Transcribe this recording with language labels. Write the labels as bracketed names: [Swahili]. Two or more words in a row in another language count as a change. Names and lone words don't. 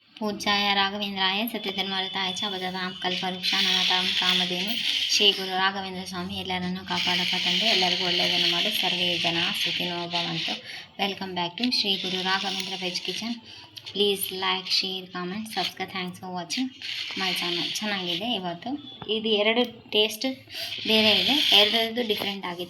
[Sanskrit] पूज्याय राघवेंद्राय सत्यधर्मरताय च भजतां कल्पवृक्षाणां कामधेनु [Kannada] ಶ್ರೀ ಗುರು ರಾಘವೇಂದ್ರ ಸ್ವಾಮಿ ಎಲ್ಲರನ್ನು ಕಾಪಾಡಪ್ಪ ತಂದೆ, ಎಲ್ಲರಿಗೂ ಒಳ್ಳೆಯದನ್ನು ಮಾಡಿ [Sanskrit] ಸರ್ವೇ ಜನ ಸುಖಿನೋ ಭವಂತು. [English] Welcome back to Shri Guru Raghavendra Veg Kitchen. Please like, share, comment, subscribe. Thanks for watching my channel. ಚೆನ್ನಾಗಿದೆ. [Kannada] ಇವತ್ತು ಇದು ಎರಡು ಟೇಸ್ಟ್ ಬೇರೆ ಇದೆ, ಎರಡರದ್ದು ಡಿಫ್ರೆಂಟ್ ಆಗಿದೆ.